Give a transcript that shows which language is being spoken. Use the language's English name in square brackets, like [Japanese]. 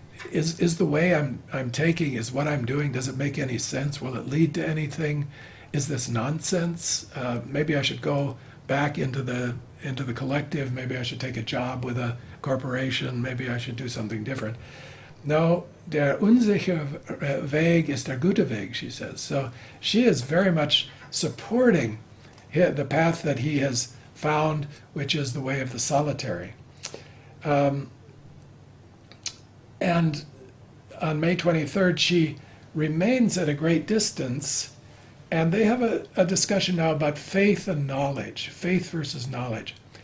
[English] Is the way I'm taking, is what I'm doing, does it make any sense? Will it lead to anything? Is this nonsense? Maybe I should go back into the collective. Maybe I should take a job with a corporation. Maybe I should do something different. [German] No, der unsichere Weg ist der gute Weg, [English] she says. So she is very much supporting the path that he has found, which is the way of the solitary. And on May 23rd, she remains at a great distance, and they have a discussion now about faith and knowledge, faith versus knowledge.